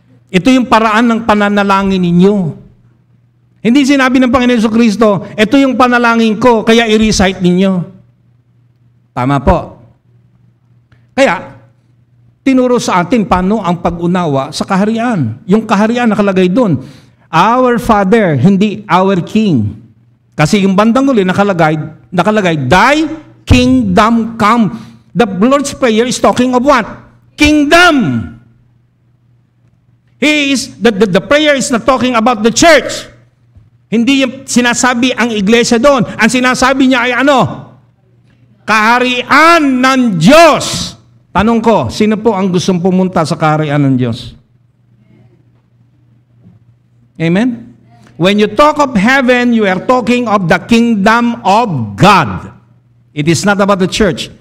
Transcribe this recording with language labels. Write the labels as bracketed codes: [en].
[tl] Ito yung paraan ng pananalangin ninyo. Hindi sinabi ng Panginoon sa Kristo, ito yung panalangin ko, kaya i-recite ninyo. Tama po. Kaya, tinuro sa atin paano ang pag-unawa sa kaharian. Yung kaharian nakalagay doon. [en] Our Father, hindi our King. [tl] Kasi yung bandang uli nakalagay, [en] Thy kingdom come. The Lord's Prayer is talking of what? Kingdom. The prayer is not talking about the church. [tl] Hindi yung sinasabi ang iglesia doon. Ang sinasabi niya ay ano? Kaharian ng Diyos. Tanong ko, sino po ang gustong pumunta sa kaharian ng Diyos? Amen? [en] When you talk of heaven, you are talking of the kingdom of God. It is not about the church.